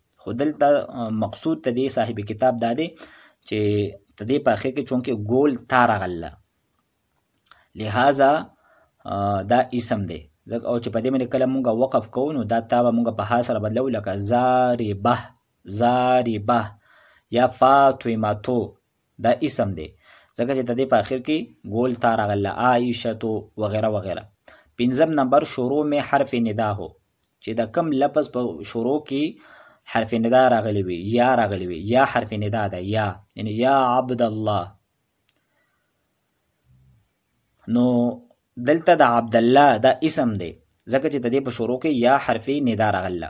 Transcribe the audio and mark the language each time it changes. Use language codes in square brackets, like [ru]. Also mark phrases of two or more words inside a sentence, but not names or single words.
[ps] خو دلته مقصود ته دی صاحب کتاب دا دی چې ته دې په اخر کې چونکې ګول تا راغله، لہذا دا اسم دی. او چې په دې باندې کله مونږ وقف کوو نو دا تا به مونږ په ها سره بدلو، لکه ضاربه، ضاربه، یا فاطمتو، دا اسم دی ځکه چې د دې په اخر کې ګول تا راغله، عائشتو وغیره وغیره. [ur] پنځم نمبر شروع میں حرف ندا ہو، [ps] چې د کم لفظ په شروع کې حرف ندا راغلی وي، یا راغلی وي، یا حرف ندا ده، یا یعنی یا عبد الله. نو دلته د عبد الله دا اسم دی ځکه چې د دې په شروع کې یا حرف ندا راغله.